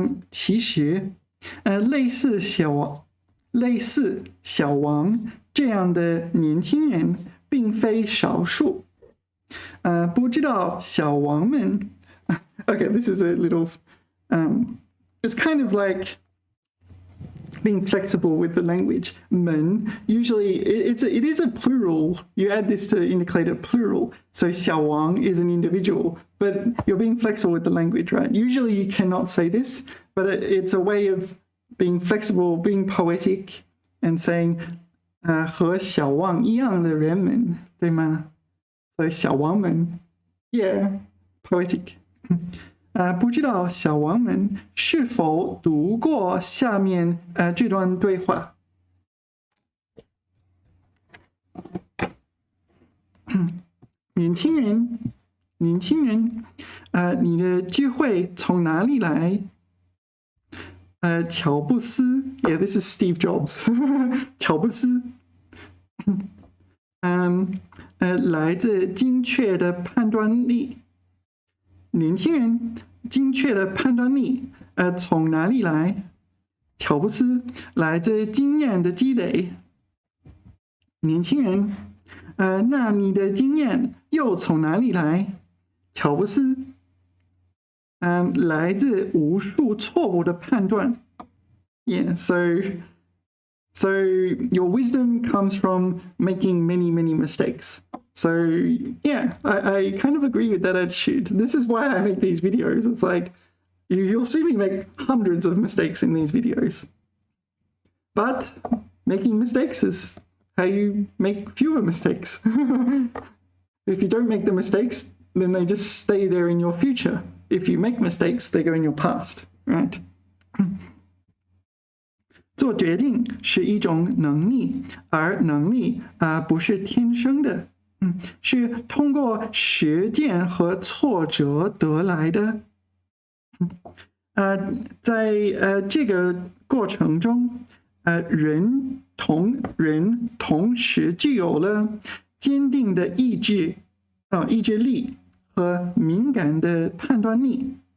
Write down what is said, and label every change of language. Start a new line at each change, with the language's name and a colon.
Chinese: 其实，类似小王这样的年轻人并非少数。不知道小王们
English: Okay, this is a little it's kind of like being flexible with the language. 们 usually it is a plural. You add this to indicate a plural. So 小王 is an individual, but you're being flexible with the language, right? Usually you cannot say this, but it's a way of being flexible, being poetic, and saying
Chinese: 和小王一样的人们，对吗？所以小王们
English: yeah, poetic.
Chinese: 不知道小王们是否读过下面这段对话？年轻人，你的聚会从哪里来？
English: 乔布斯 ，Yeah, this is Steve Jobs 。
Chinese: 乔布斯，来自精确的判断力。年轻人，精确的判断力，从哪里来？乔布斯，来自经验的积累。年轻人，那你的经验又从哪里来？乔布斯，来自无数错误的判断。
English: Yeah, so your wisdom comes from making many mistakes. So yeah, I kind of agree with that attitude. This is why I make these videos. It's like you'll see me make hundreds of mistakes in these videos. But making mistakes is how you make fewer mistakes. If you don't make the mistakes, then they just stay there in your future. If you make mistakes, they go in your past, right?
Chinese: 做决定是一种能力，而能力不是天生的，是通过实践和挫折得来的。在这个过程中，人同时具有了坚定的意志力和敏感的判断力。